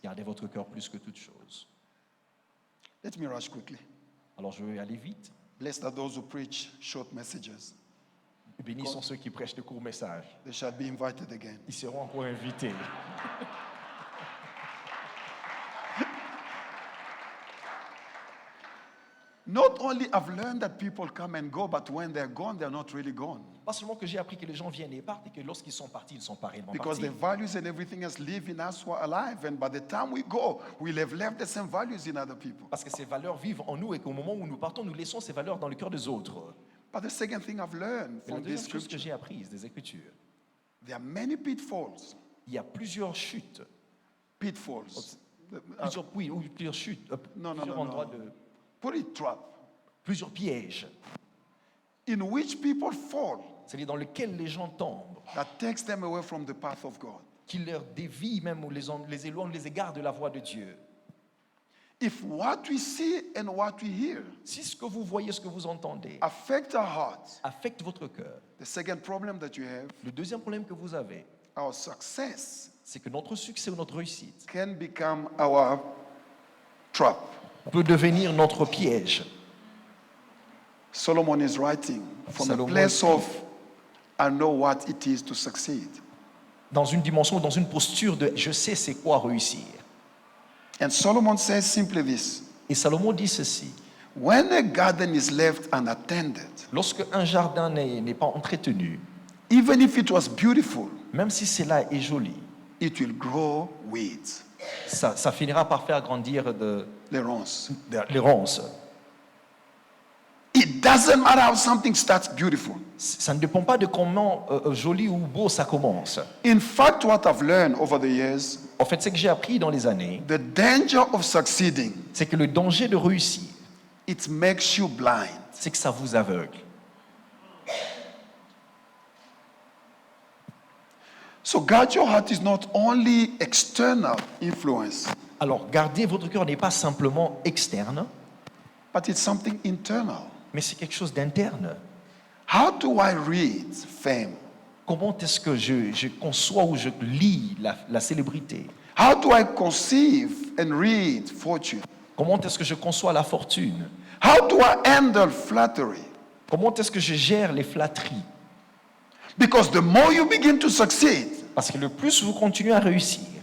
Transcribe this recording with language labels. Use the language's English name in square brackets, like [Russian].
[French] Gardez votre cœur plus que toute chose. [English] Let me rush quickly. [French] Alors je vais aller vite. [English] Blessed are those who preach short messages. [French] Bénis sont ceux qui prêchent de courts messages. [English] They shall be invited again. [French] Ils seront encore invités. [English] Not only I've learned that people come and go, but when they're gone, they're not really gone. [French] Pas seulement que j'ai appris que les gens viennent et partent et que lorsqu'ils sont partis, ils ne sont pas réellement [English] Because [French] partis. [English] the values and everything else live in us who are alive. And by the time we go, we'll have left the same values in other people. [French] Parce que ces valeurs vivent en nous et qu'au moment où nous partons, nous laissons ces valeurs dans le cœur des autres. [English] But the second thing I've learned [French] Et la [English] from this [French] deuxième chose que [English] scripture, [French] j'ai apprise des Écritures, [English] there are many pitfalls. [French] il y a plusieurs chutes, [English] Pitfalls. [French] plusieurs chutes, Non, non, plusieurs non, endroits non. de, [English] Put it trap. [French] plusieurs pièges, [English] In which people fall [French] c'est-à-dire dans lesquels les gens tombent, [English] that takes them away from the path of God. [French] qui leur dévient même ou les éloignent, les égarent de la voie de Dieu. [English] If what we see and what we hear [French] Si ce que vous voyez, ce que vous entendez, [English] affect our hearts, [French] affecte votre cœur, [English] the second problem that you have, [French] le deuxième problème que vous avez, [English] our success [French] c'est que notre succès ou notre réussite [English] can become our trap. [French] peut devenir notre piège. [English] Solomon is writing from a [French] Salomon [English] place [French] écrit. [English] of I know what it is to succeed. [French] Dans une dimension, dans une posture de je sais c'est quoi réussir. [English] And Solomon says simply this: [French] Et Salomon dit ceci, [English] when a garden is left unattended, [French] lorsque un jardin n'est pas entretenu, [English] even if it was beautiful, [French] même si cela est joli, [English] it will grow weeds, [French] ça finira par faire grandir les ronces. les ronces. [English] It doesn't matter how something starts beautiful. [French] Ça ne dépend pas de comment joli ou beau ça commence. [English] In fact, what I've learned over the years, [French] En fait, ce que j'ai appris dans les années, [English] the danger of succeeding, [French] c'est que le danger de réussir, [English] it makes you blind. [French] c'est que ça vous aveugle. [English] So guard your heart is not only external influence, [French] Alors, garder votre cœur n'est pas simplement externe, [English] but it's something internal. [French] mais c'est quelque chose d'interne. [English] How do I read fame? [French] Comment est-ce que je conçois ou je lis la célébrité? [English] How do I conceive and read fortune? [French] Comment est-ce que je conçois la fortune? [English] How do I handle flattery? [French] Comment est-ce que je gère les flatteries? [English] Because the more you begin to succeed, [French] Parce que le plus vous continuez à réussir,